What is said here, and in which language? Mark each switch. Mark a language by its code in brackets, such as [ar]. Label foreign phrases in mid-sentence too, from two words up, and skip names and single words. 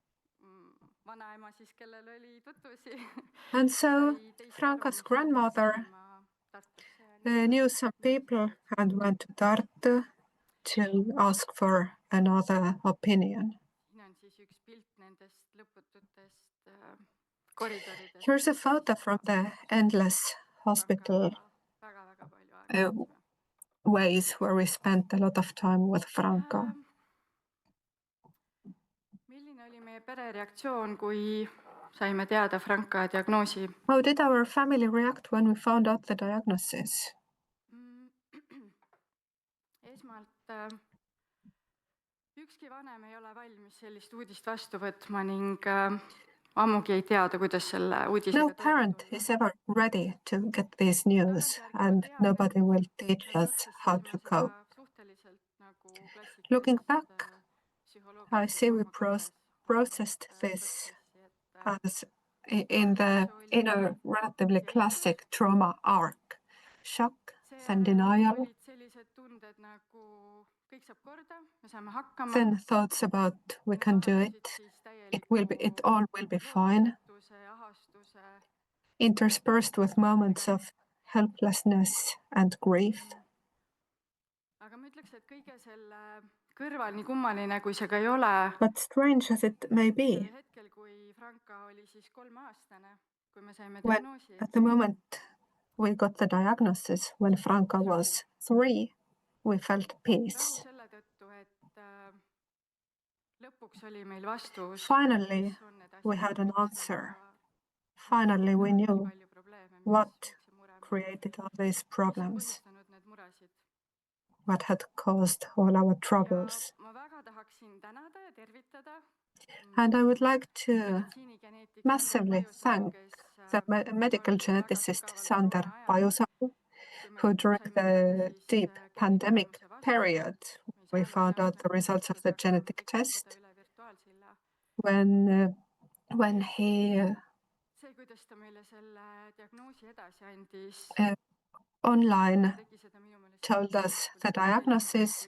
[en] And so Franka's grandmother knew some people and went to Tartu to ask for another opinion. Here's a photo from the endless hospital ways where we spent a lot of time with Franka. [et] Milline oli meie pere reaktsioon, kui saime teada Franka diagnoosi? [en] How did our family react when we found out the diagnosis? [et] Esmalt ükski vanem ei ole valmis sellist uudist vastu võtma ning ammugi ei teada, kuidas selle uudisega [en] No parent is ever ready to get this news, and nobody will teach us how to cope. Looking back, I see we processed this as in a relatively classic trauma arc. Shock, then denial, then thoughts about we can do it, it all will be fine, interspersed with moments of helplessness and grief. [et] Kõrval nii kummaline, kui see ka ei ole. [en] But strange as it may be, [et] Hetkel, kui Franka oli siis 3-aastane, kui me saime [en] when [et] diagnoosi. [en] at the moment we got the diagnosis, when Franka was 3, we felt peace. [et] Selle tõttu, et lõpuks oli meil vastus. [en] Finally, we had an answer. Finally, we knew what created all these problems, what had caused all our troubles. And I would like to massively thank the medical geneticist Sander Pajusalu, who during the deep pandemic period, we found out the results of the genetic test, when he online told us the diagnosis.